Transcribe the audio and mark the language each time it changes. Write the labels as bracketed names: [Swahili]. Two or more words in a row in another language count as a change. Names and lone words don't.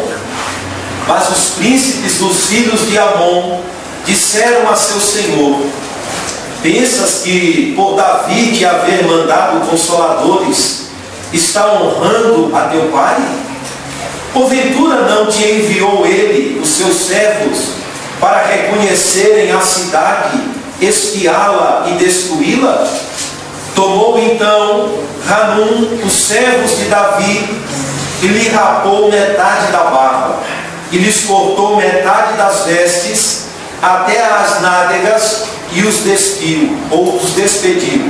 [Portuguese] Mas os príncipes dos filhos de Amon disseram a seu senhor: Pensas que por Davi te haver mandado consoladores está honrando a teu pai? Porventura não te enviou ele, os seus servos, para reconhecerem a cidade, espiá-la e destruí-la? Tomou então Hanum os servos de Davi e lhe rapou metade da barba, e lhes cortou metade das vestes até as nádegas, e os despiu, ou os despediu.